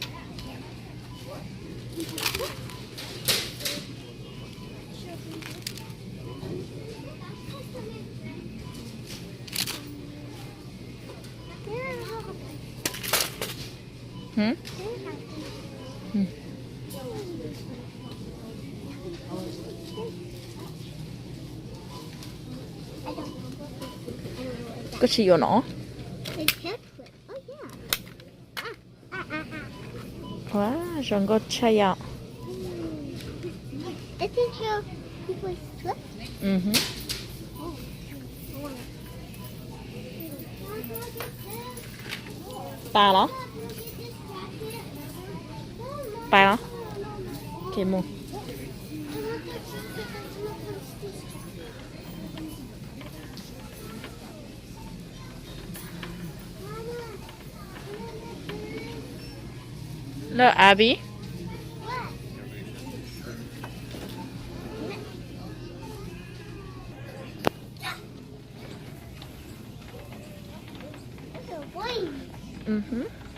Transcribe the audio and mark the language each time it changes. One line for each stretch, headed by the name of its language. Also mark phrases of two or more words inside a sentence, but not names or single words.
Vietnamese: 嗯？嗯。cái gì vậy nó? Wow, rồi có chai ạ. Ba đó. Ba đó. Okay, mua.
English: Look, Abby. Mhm.